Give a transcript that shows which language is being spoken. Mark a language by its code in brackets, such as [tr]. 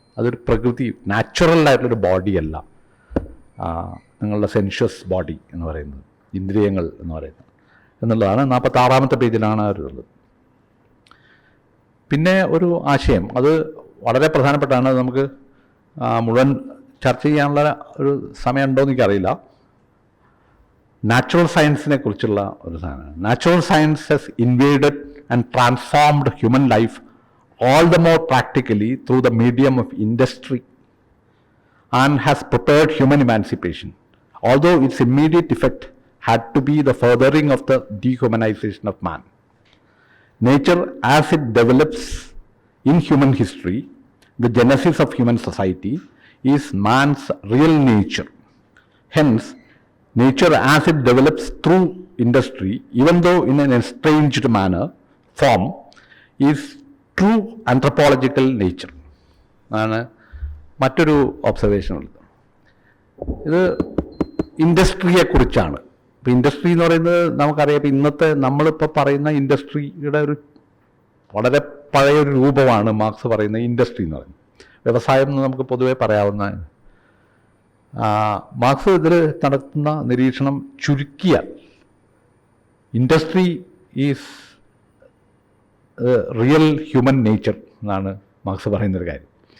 [ml] അതൊരു പ്രകൃതി നാച്ചുറലായിട്ടുള്ളൊരു ബോഡിയല്ല നിങ്ങളുടെ സെൻഷ്യസ് ബോഡി എന്ന് പറയുന്നത്, ഇന്ദ്രിയങ്ങൾ എന്ന് പറയുന്നത് എന്നുള്ളതാണ്. 46-ാമത്തെ പേജിലാണ് ഉള്ളത്. പിന്നെ ഒരു ആശയം, അത് വളരെ പ്രധാനപ്പെട്ടാണ്, നമുക്ക് മുഴുവൻ ചർച്ച ചെയ്യാനുള്ള ഒരു സമയം ഉണ്ടോ എന്ന് എനിക്കറിയില്ല. നാച്ചുറൽ സയൻസിനെ കുറിച്ചുള്ള ഒരു സാധനമാണ്. [en] Natural science has invaded and transformed human life all the more practically through the medium of industry and has prepared human emancipation, although its immediate effect had to be the furthering of the dehumanization of man. Nature, as it develops in human history, the genesis of human society, is man's real nature. Hence, nature as it develops through industry, even though in an estranged form, is true anthropological nature [ml] ആണ് മറ്റൊരു observation ഉള്ളത്. ഇത് ഇൻഡസ്ട്രിയെക്കുറിച്ചാണ്. ഇപ്പോൾ industry എന്ന് പറയുന്നത് നമുക്കറിയാം, ഇപ്പോൾ ഇന്നത്തെ നമ്മളിപ്പോൾ പറയുന്ന ഇൻഡസ്ട്രിയുടെ ഒരു വളരെ പഴയൊരു രൂപമാണ് മാർക്സ് പറയുന്ന ഇൻഡസ്ട്രി എന്ന് പറയുന്നത്. വ്യവസായം എന്ന് നമുക്ക് പൊതുവെ പറയാവുന്നതാണ്. മാർക്സ് ഇതിൽ നടത്തുന്ന നിരീക്ഷണം ചുരുക്കിയാൽ [en] industry is real human nature [ml] എന്നാണ് മാർക്സ് പറയുന്നൊരു കാര്യം.